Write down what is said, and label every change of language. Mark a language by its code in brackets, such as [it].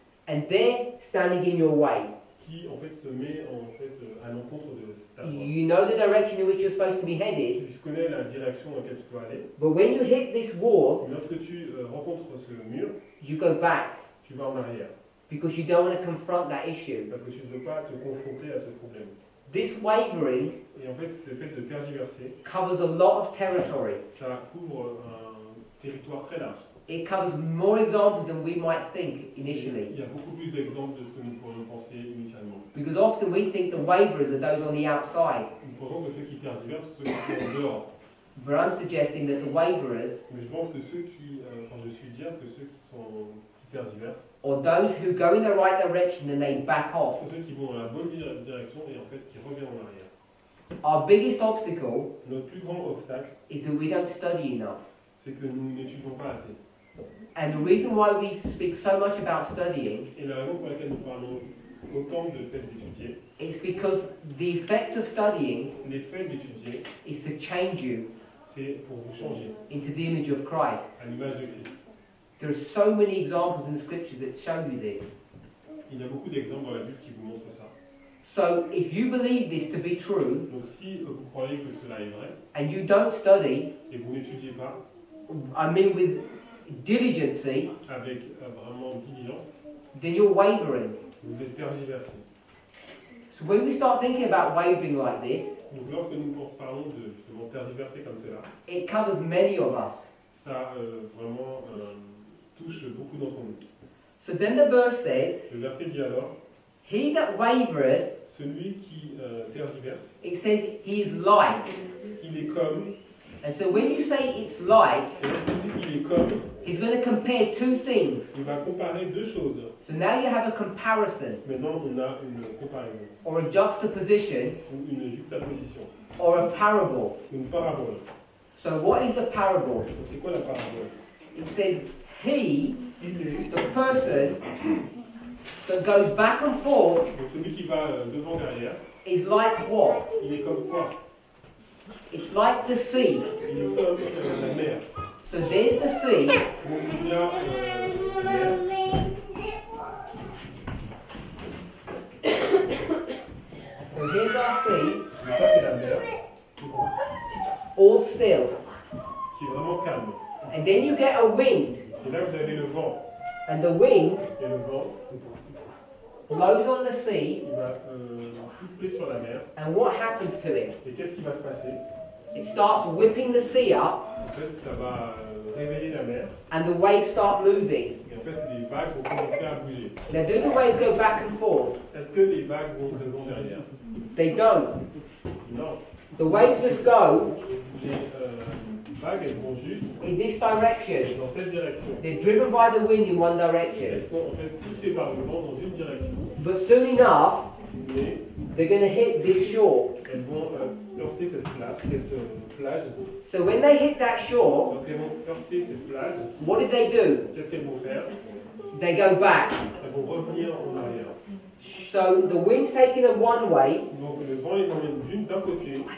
[en] And they're standing in your way. [fr] qui en fait se met en fait à l'encontre de ta foi. [en] You know the direction in which you're supposed to be headed, [fr] Tu connais la direction dans laquelle tu dois aller. [en] but when you hit this wall, [fr] Mais lorsque tu rencontres ce mur, [en] you go back [fr] tu vas en arrière. [en] because you don't want to confront that issue. [fr] Parce que tu ne veux pas te confronter à ce problème. [en] This wavering [fr] Et en fait, ce fait de tergiverser, [en] covers a lot of territory. [fr] ça couvre un territoire très large. [en] It covers more examples than we might think initially. [fr] Il y a beaucoup plus d'exemples de ce que nous pourrions penser initialement. [en] Because often we think the waverers are those on the outside. [fr] Nous pensons que ceux qui tergiversent sont ceux qui sont en dehors. [en] But I'm suggesting that the waverers, [fr] Mais je pense que ceux qui, je suis dire que ceux qui tergiversent, [en] or those who go in the right direction and they back off, [fr] sont ceux qui vont dans la bonne direction et en fait qui reviennent en arrière. [en] our biggest obstacle [fr] Notre plus grand obstacle, [en] is that we don't study enough. [fr] c'est que nous n'étudions pas assez. [en] And the reason why we speak so much about studying [fr] Et la raison pour laquelle nous parlons autant de fait d'étudier, [en] is because the effect of studying [fr] l'effet d'étudier, [en] is to change you [fr] c'est pour vous changer [en] into the image of Christ. [fr] à l'image de Christ. [en] There are so many examples in the scriptures that show you this. [fr] Il y a beaucoup d'exemples dans la Bible qui vous montrent ça. [en] So if you believe this to be true [fr] Donc si vous croyez que cela est vrai [en] and you don't study, [fr] et vous n'étudiez pas [en] I mean with diligency, [fr] avec vraiment diligence, [en] then you're wavering. [fr] vous êtes tergiversé. [en] So when we start thinking about wavering like this, [fr] Donc lorsque nous parlons de justement tergiverser comme cela, [en] it covers many of us. [fr] ça vraiment touche beaucoup d'entre nous. [en] So then the verse says, [fr] Le verset dit alors, [en] he that wavereth, [fr] celui qui tergiverse, [en] it says he is like. [fr] il est comme, [en] And so when you say it's like, [fr] et lorsqu'il dit il est comme, [en] he's going to compare two things. [fr] il va comparer deux choses. [en] So now you have a comparison, [fr] Maintenant on a une comparaison, [en] or a juxtaposition, [fr] ou une juxtaposition, [en] or a parable. [fr] une parabole. [en] So what is the parable? [fr] Donc c'est quoi la parabole? [en] It says he, the person that goes back and forth, [fr] Donc celui qui va devant derrière, [en] is like what? [fr] il est comme quoi? [en] It's like the sea. [fr] Il est comme la mer. [en] So there's the sea, [fr] Donc il y a [en] So here's our sea, [fr] Donc ça c'est la mer, [en] all still. [fr] qui est vraiment calme. [en] And then you get a wind, [fr] Et là vous avez le vent. [en] and the wind [fr] Et le vent, [en] blows on the sea, [fr] il va souffler sur la mer. [en] and what happens to it? [fr] Et qu'est-ce qui va se passer? [en] It starts whipping the sea up, [fr] En fait, ça va réveiller la mer. [en] and the waves start moving. [fr] Et en fait, les vagues vont commencer à bouger. [en] Now, do the waves go back and forth? [fr] Est-ce que les vagues vont devant derrière? [en] They don't. [fr] Non. [en] The waves just go [fr] Les vagues, elles vont juste [en] in this direction. [fr] dans cette direction. [en] They're driven by the wind in one direction. [fr] Elles sont en fait poussées par le vent dans une direction. [en] But soon enough, [fr] Mais [en] they're going to hit this shore. [fr] elles vont heurter cette plage. [en] So when they hit that shore, [fr] Donc elles vont heurter cette plage. [en] what did they do? [fr] Qu'est-ce qu'elles vont faire? [en] They go back. [fr] Elles vont revenir en arrière. [en] So the wind's taking them one way. [fr] Donc le vent les emmène d'un côté.